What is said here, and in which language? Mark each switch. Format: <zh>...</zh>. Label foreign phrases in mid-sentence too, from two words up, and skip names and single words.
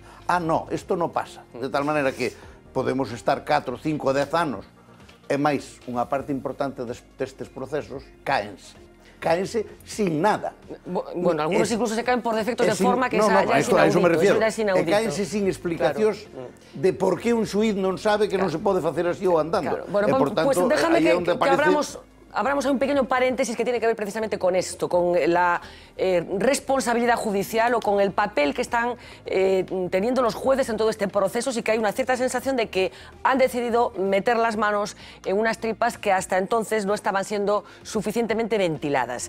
<gl>Ah, no, isto non pasa, de tal maneira que podemos estar 4, 5, 10 anos, e máis, unha parte importante destes procesos caense sin nada.</gl> <es>Bueno, algunos incluso se caen por defectos de forma que a eso me refiero.</es> <gl>E caense sin explicacións de por que un xuíz non sabe que non se pode facer así ou andando.</gl> <es>Bueno, pues déjame que abramos un pequeño paréntesis que tiene que ver precisamente con esto, con la responsabilidad judicial o con el papel que están teniendo los jueces en todo este proceso, y que hay una cierta sensación de que han decidido meter las manos en unas tripas que hasta entonces no estaban siendo suficientemente ventiladas.</es>